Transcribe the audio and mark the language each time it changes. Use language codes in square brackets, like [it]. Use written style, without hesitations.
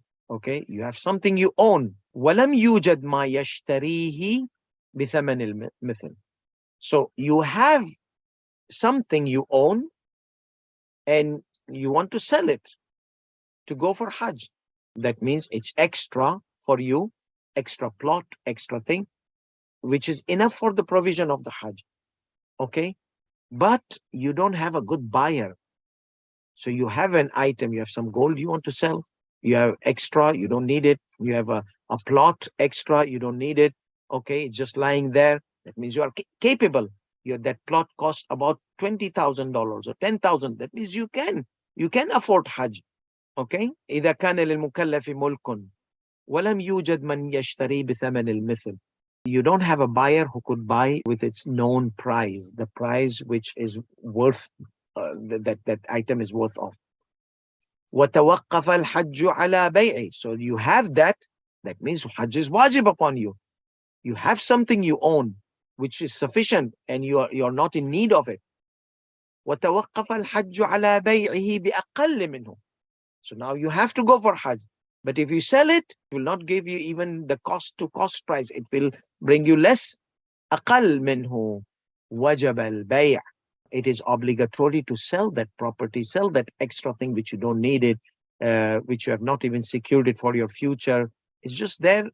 [en] Okay, you have something you own. [ar] ولم يوجد ما يشتريه بثمن المثل. [en] So you have something you own and you want to sell it to go for Hajj. That means it's extra for you, extra plot, extra thing, which is enough for the provision of the Hajj. Okay, but you don't have a good buyer. So you have an item, you have some gold you want to sell, you have extra, you don't need it. You have a plot extra, you don't need it. Okay, it's just lying there. That means you are capable. That plot costs about $20,000 or 10,000. That means you can afford Hajj. [ar] Okay, إذا كان للمكلف ملك ولم يوجد من يشتري بثمن المثل. [en] You don't have a buyer who could buy with its known price, the price which is worth, that item is worth of. [ar] وتوقف الحج على بيعه. [en] So you have that. That means Hajj is wajib upon you. You have something you own, which is sufficient, and you're not in need of it. [ar] وتوقف الحج على بيعه بأقل منه. [en] So now you have to go for Hajj. But if you sell it, it will not give you even the cost to cost price. It will bring you less. [ar] أقل منه وجب البيع. [en] It is obligatory to sell that property, sell that extra thing which you don't need it, which you have not even secured it for your future. It's just there.